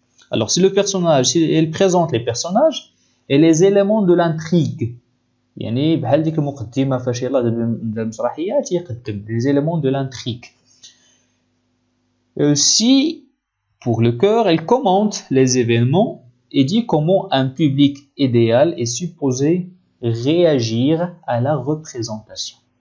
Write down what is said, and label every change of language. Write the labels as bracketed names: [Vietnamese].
[French] Alors, si le personnage, il présente les personnages et les éléments de l'intrigue. [Arabic] يعني بحال ديك المقدمة فاش يلاه المسرحية تيقدم [French] les éléments de l'intrigue. Si pour le chœur, il commente les événements et dit comment un public idéal est supposé réagir à la représentation.